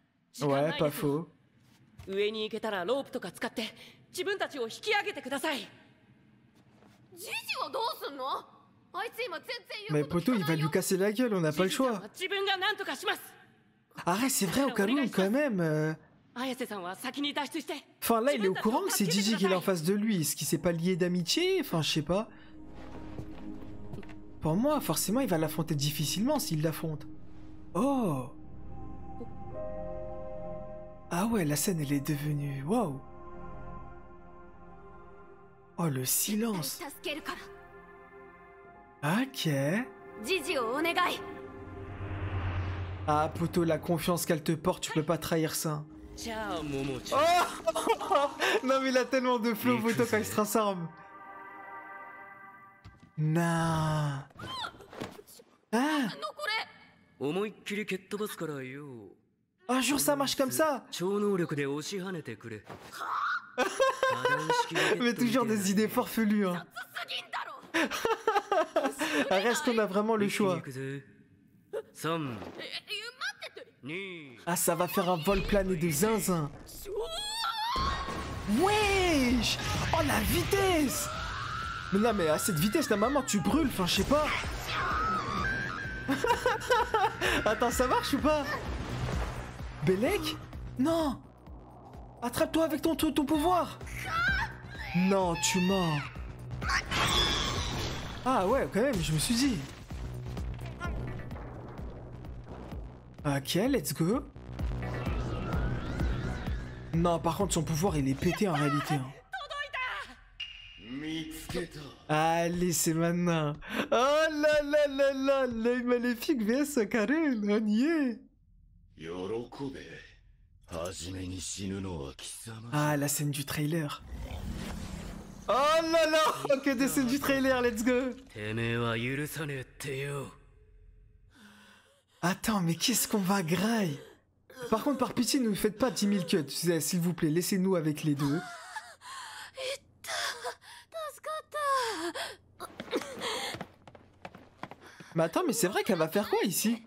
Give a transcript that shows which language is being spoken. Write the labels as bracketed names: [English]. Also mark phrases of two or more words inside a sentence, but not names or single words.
[French] Ouais, pas faux. [Japanese] 上に行けたらロープとか使って自分たちを引き上げてください。ジジはどうすんの？あいつ今全然 [French] Mais poto, il va lui casser la gueule, on n'a pas le choix. [Japanese] 自分が何とかします。 [French] Arrête, c'est vrai, Okarun, quand même. [Japanese] 綾瀬さんは先に脱出して。 [French] Enfin, là, il est au courant que c'est Gigi qui est en face de lui. Est-ce qu'il s'est pas lié d'amitié? Enfin, je sais pas. Pour moi, forcément, il va l'affronter difficilement s'il l'affronte. Oh! Ah ouais, la scène, elle est devenue... Waouh! Oh, le silence! [Japanese] 助けるから。 [French] Ok. [Japanese] ジジをお願い。 [French] Ah, poto, la confiance qu'elle te porte, tu peux pas trahir ça. [Japanese] じゃあ桃ちゃん [French] Oh non, mais il a tellement de flow, poto, quand il se transforme. Nah. Ah! [Japanese] これ。思いっきり蹴っ飛ばすからよ。 [French] Un jour, ça marche comme ça! [Japanese] 超能力で押し跳ねてくれ。 [French] Mais toujours des idées farfelues, hein. [Japanese] すぎんだろ。 [French] Reste qu'on a vraiment le choix. [Japanese] 3、待ってて。 2、 [French] Ah, ça va faire un vol plané de zinzin. Wesh! Oh, la vitesse! Mais non, mais à cette vitesse, la maman, tu brûles, enfin, je sais pas. Attends, ça marche ou pas? Belek? Non! Attrape-toi avec ton pouvoir! Non, tu mens. Ah ouais, quand même, je me suis dit. [English] Ok, let's go. [French] Non, par contre, son pouvoir, il est pété en réalité. Hein. Allez, c'est maintenant. Oh là là là là, l'œil maléfique vs Karen, on y est. Ah, la scène du trailer. Oh là là, que des scènes du trailer, [English] let's go. [French] Attends, mais qu'est-ce qu'on va grailler? Par contre, par pitié, ne nous faites pas 10 000 cuts, s'il vous plaît, laissez-nous avec les deux. Mais attends, mais c'est vrai qu'elle va faire quoi ici?